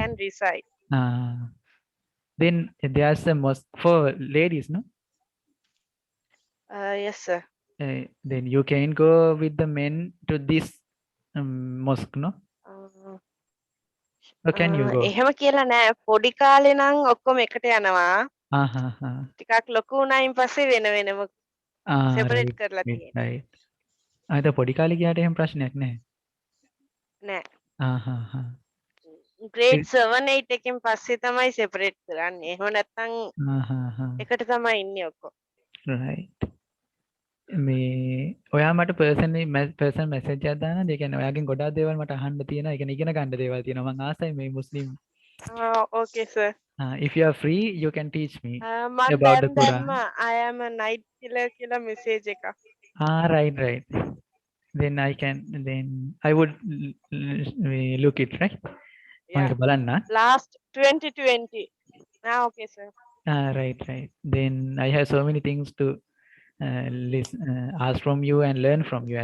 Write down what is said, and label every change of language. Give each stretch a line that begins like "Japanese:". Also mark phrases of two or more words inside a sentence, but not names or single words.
English: can recite. Then there's a mosque for ladies, no? Yes, sir. Then you can go with the men to this mosque, no? Or can you go?
Sinhala: එහෙම කියලා නෑ. පොඩි කාලේ නම් ඔක්කොම එකට යනවා. ටිකක් ලොකු වුණායින් පස්සේ වෙන වෙනම separate කරලා තියෙනවා.
English: Right.
Sinhala: අද පොඩි කාලේ ගියාට එහෙම ප්‍රශ්නයක් නැහැ. නෑ. ආහ්. grade 7 8 එකෙන් පස්සේ තමයි separate කරන්නේ. එහෙම නැත්නම් එකට තමයි ඉන්නේ ඔක්කොම. Right. මේ ඔයා මට
English: personal message
Sinhala: එකක් දාන්න. ඒ කියන්නේ ඔයාගෙන් ගොඩාක් දේවල් මට අහන්න තියෙනවා. ඒ කියන්නේ ඉගෙන ගන්න දේවල් තියෙනවා. මම ආසයි මේ මුස්ලිම්.
English: Okay, sir. If you are free, you can teach me
Sinhala: මම
English: about the Quran.
Sinhala: දැම්ම
English: I am a night killer
Sinhala: කියලා message එකක්.
English: Right. Then I would look it, right? Yeah.
Sinhala: බලන්න.
English: Last 2020. Okay, sir. Right. Then I have so many things to ask from you and learn from you.